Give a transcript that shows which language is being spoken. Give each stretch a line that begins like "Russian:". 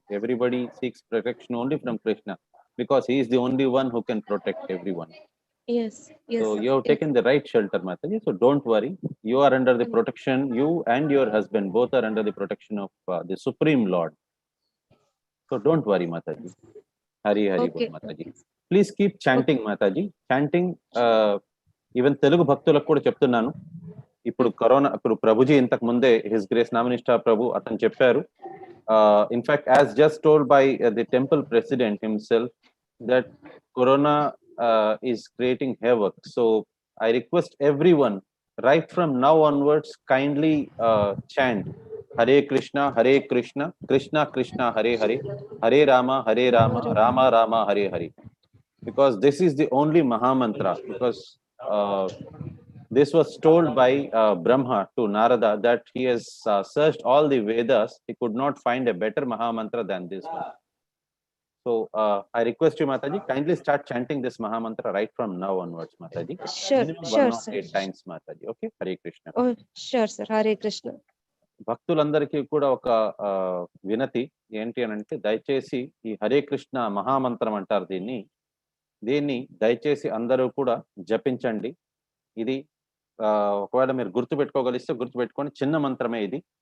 English: Everybody seeks protection only from Krishna because he is the only one who can protect everyone. Yes, yes. So Sir. you have taken the right shelter, Mataji. So don't worry. You are under the protection, you and your husband both are under the protection of the Supreme Lord. So don't worry, Mataji. Hari Hari Bol, Okay. Mataji. Please keep chanting, Mataji.
Telugu: Chanting, even Telugu భక్తులకు కూడా చెప్తున్నాను. ఇప్పుడు corona, ఇప్పుడు ప్రభుజీ ఇంతకు ముందే his grace నామినిస్టా ప్రభు అతను చెప్పారు.
English: In fact as just told by the temple president himself that corona is creating havoc. So I request every one right from now onwards, kindly chant Hare Krishna, Krishna Krishna, Hare Hare, Hare Rama, Rama Rama, Hare Hare. Because this is the only Mahamantra. Because this was told by Brahma to Narada that he has searched all the Vedas. He could not find a better Mahamantra than this one. So I request you, Mataji, kindly start chanting this Mahamantra right from now onwards, Mataji. Sure, Minimum sure, 108 sir. times, Mataji. Okay, Hare Krishna. Oh, sure, sir. Hare Krishna.
Telugu: భక్తులందరికీ కూడా ఒక వినతి ఏంటి అని అంటే, దయచేసి ఈ హరే కృష్ణ మహామంత్రం అంటారు దీన్ని దయచేసి అందరూ కూడా జపించండి. ఇది ఒకవేళ మీరు గుర్తుపెట్టుకోగలిస్తే గుర్తుపెట్టుకోండి, చిన్న మంత్రమే ఇది.